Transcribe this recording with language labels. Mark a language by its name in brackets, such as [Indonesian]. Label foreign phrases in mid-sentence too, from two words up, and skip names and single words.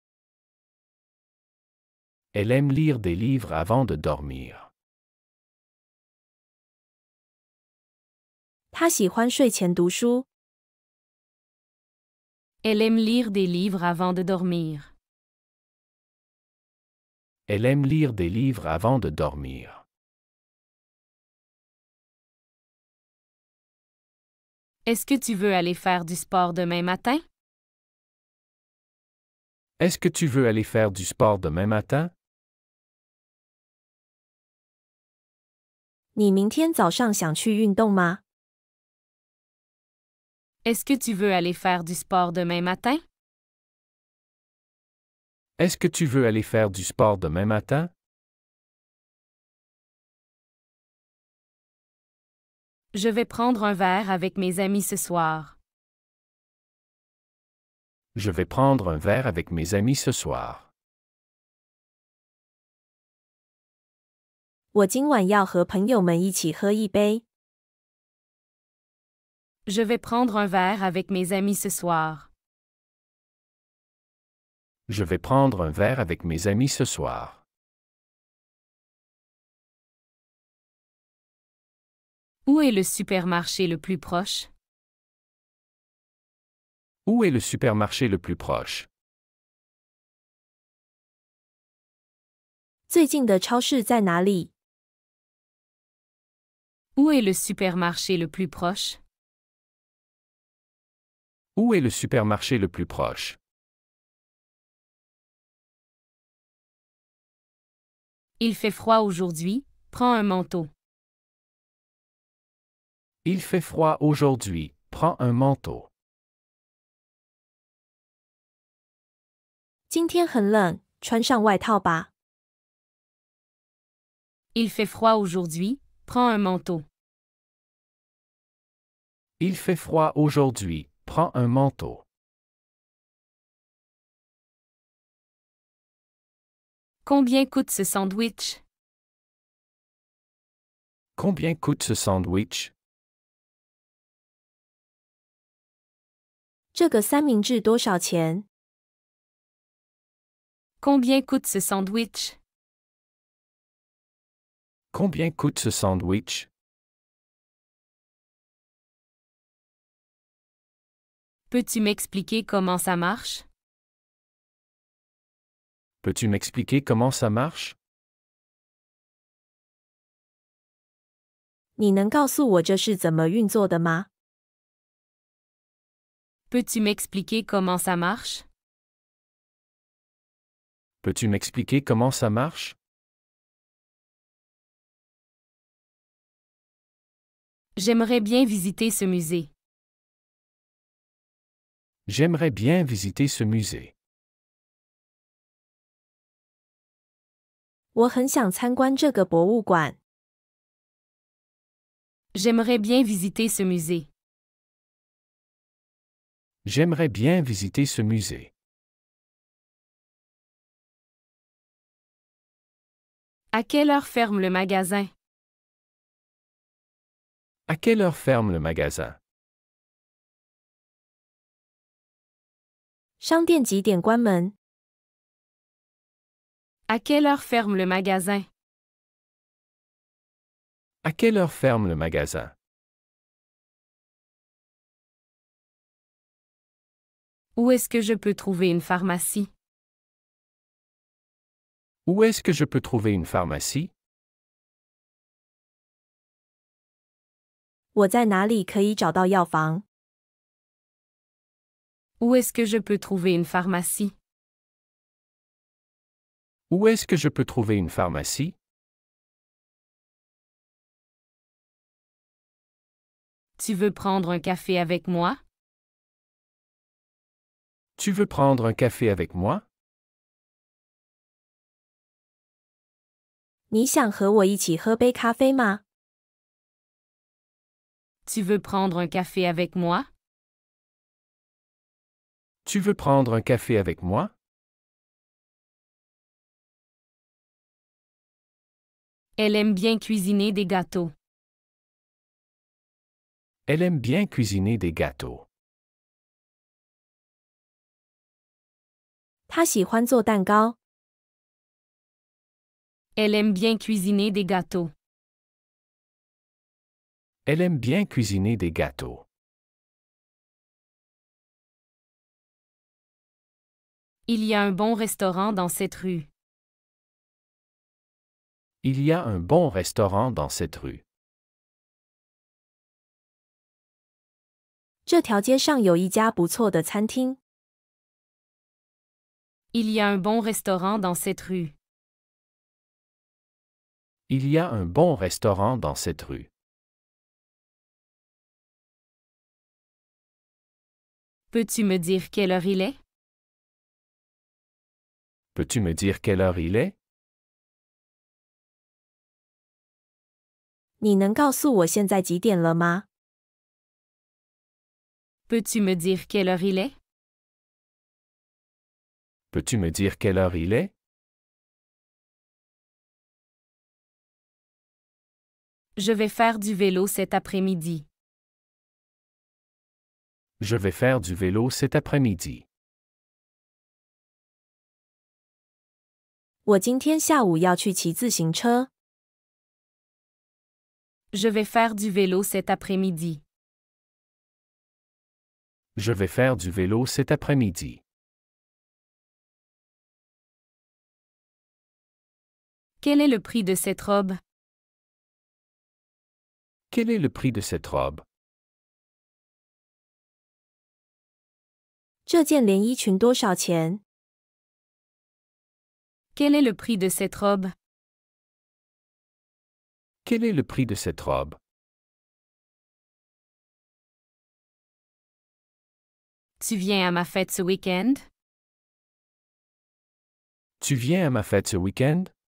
[French] Elle aime lire des livres avant de dormir. [Chinese] 他喜欢睡前读书。 [French] Elle aime lire des livres avant de dormir. Elle aime lire des livres avant de dormir. Est-ce que tu veux aller faire du sport demain matin? Est-ce que tu veux aller faire du sport demain matin? [Chinese] 你明天早上想去运动吗？ [French] Est-ce que tu veux aller faire du sport demain matin? Est-ce que tu veux aller faire du sport demain matin? Je vais prendre un verre avec mes amis ce soir. Je vais prendre un verre avec mes amis ce soir. [Chinese] 我今晚要和朋友们一起喝一杯。 [French] Je vais prendre un verre avec mes amis ce soir. Je vais prendre un verre avec mes amis ce soir. Où est le supermarché le plus proche? Où est le supermarché le plus proche? [Chinese] 最近的超市在哪里？ [French] Où est le supermarché le plus proche? Où est le supermarché le plus proche? Il fait froid aujourd'hui, prends un manteau. Il fait froid aujourd'hui, prends un manteau. [Chinese] 今天很冷，穿上外套吧。 [French] Il fait froid aujourd'hui, prends un manteau. Il fait froid aujourd'hui, prends un manteau. Combien coûte ce sandwich? Combien coûte ce sandwich? [Chinese] 这个三明治多少钱？ [French] Combien coûte ce sandwich? Combien coûte ce sandwich? Peux-tu m'expliquer comment ça marche? Peux-tu m'expliquer comment ça marche? [Chinese] 你能告诉我这是怎么运作的吗？ [French] Peux-tu m'expliquer comment ça marche? Peux-tu m'expliquer comment ça marche? J'aimerais bien visiter ce musée. J'aimerais bien visiter ce musée. [Chinese] 我很想参观这个博物馆。 [French] J'aimerais bien visiter ce musée. J'aimerais bien visiter ce musée. À quelle heure ferme le magasin? À quelle heure ferme le magasin? [Chinese] 商店几点关门？ [French] À quelle heure ferme le magasin? À quelle heure ferme le magasin? Où est-ce que je peux trouver une pharmacie? Où est-ce que je peux trouver une pharmacie? [Chinese] 我在哪里可以找到药房？ [French] Où est-ce que je peux trouver une pharmacie? Où est-ce que je peux trouver une pharmacie? Tu veux prendre un café avec moi? Tu veux prendre un café avec moi? [Chinese] 你想和我一起喝杯咖啡吗？ [French] Tu veux prendre un café avec moi? Tu veux prendre un café avec moi? Elle aime bien cuisiner des gâteaux. Elle aime bien cuisiner des gâteaux. [Chinese] 她喜欢做蛋糕。 [French] Elle aime bien cuisiner des gâteaux. Elle aime bien cuisiner des gâteaux. Il y a un bon restaurant dans cette rue. Il y a un bon restaurant dans cette rue. [Chinese] 这条街上有一家不错的餐厅。 [French] Il y a un bon restaurant dans cette rue. Il y a un bon restaurant dans cette rue. Peux-tu me dire quelle heure il est? Peux-tu me dire quelle heure il est? [Chinese] 你能告诉我现在几点了吗？ [French] Peux-tu me dire quelle heure il est? Peux-tu me dire quelle heure il est? Je vais faire du vélo cet après-midi. Je vais faire du vélo cet après-midi. [Chinese] 我今天下午要去骑自行车。 [French] Je vais faire du vélo cet après-midi. Je vais faire du vélo cet après-midi. Quel est le prix de cette robe? Quel est le prix de cette robe? [Chinese] 这件连衣裙多少钱？ [French] Quel est le prix de cette robe? Quel est le prix de cette robe? Tu viens à ma fête ce week-end? Tu viens à ma fête ce week-end?